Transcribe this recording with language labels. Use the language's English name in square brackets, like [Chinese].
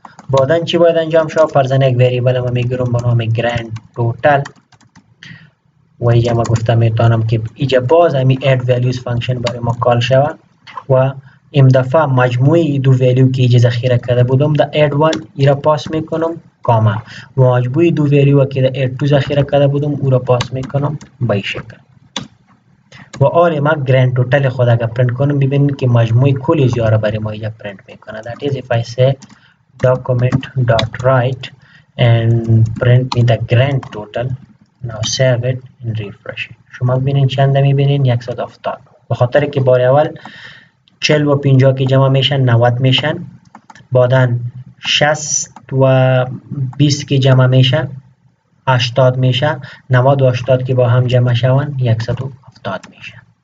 [Persian] بعدن چی باید انجام شود؟ فرضاً یک وریبل ما میگیرم به نام grand total و اینجا ما گفتم میتونم که اینجا باز همین add values فانکشن برای ما کال شود و این دفعه مجموعی دو ویلیو که اینجا ذخیره کرده بودم در add 1 ای را پاس میکنم کاما و مجموعی دو ویلیو که در add 2 ذخیره کرده بودم او را پاس میکنم به این شکل. و آره ما گرند توتال خود اگر پرینت کنم ببینید که مجموعی کل ازیا را برای ما اینجا پرینت میکنه. [English] that is if I say document.write and print me the grand total. now save it and refresh it. [Persian] شما ببینید چند میبینید؟ 170. به خاطر که بار اول 40 و 50 که جمع میشن 90 میشن، بعدن 60 و 20 که جمع میشن 80 میشه، 90 و 80 که با هم جمع شون 170 میشه.